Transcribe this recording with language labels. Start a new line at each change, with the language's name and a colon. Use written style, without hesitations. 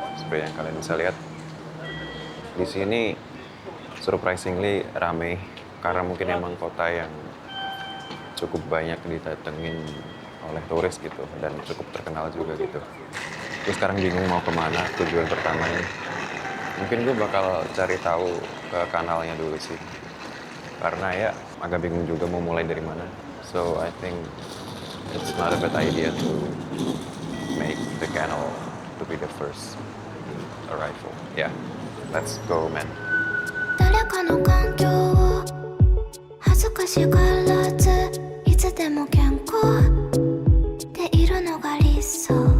Indonesian: Seperti yang kalian bisa lihat. Di sini surprisingly rame karena mungkin emang kota yang cukup banyak didatengin oleh turis gitu dan cukup terkenal juga gitu. Gue sekarang bingung mau kemana tujuan pertamanya. Mungkin gue bakal cari tahu ke kanalnya dulu sih. Karena ya agak bingung juga mau mulai dari mana.
English: So I think it's not a bad idea to make the canal to be the first arrival. Yeah, let's go man.
Japanese: 誰かの環境を恥ずかしがらずいつでも健康でいるのが理想